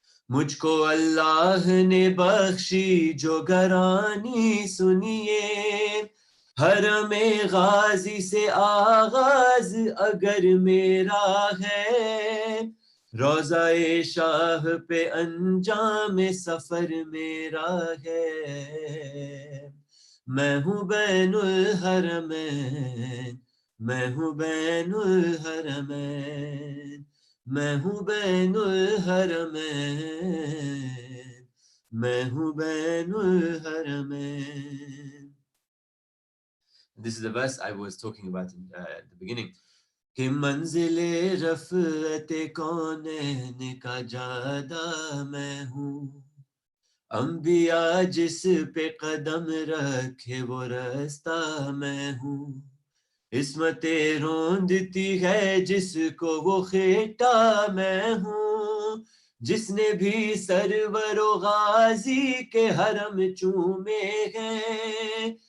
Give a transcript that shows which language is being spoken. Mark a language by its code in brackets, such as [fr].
[ur] مجھ کو اللہ نے بخشی جو گرانی سنیے حرم غازی سے آغاز اگر میرا ہے روضہ شاہ پہ انجام سفر میرا ہے میں ہوں بین الحرمین میں ہوں بین الحرمین میں ہوں بین الحرمین میں ہوں بین الحرمین. [en] This is the verse I was talking about at the beginning. [ur] کہ منزل رفعت کونین کا جادہ میں ہوں انبیاء جس پہ قدم رکھے وہ رستہ میں ہوں عصمت روندتی ہے جس کو وہ خیٹا میں ہوں جس نے بھی سرور و غازی کے حرم چومے ہیں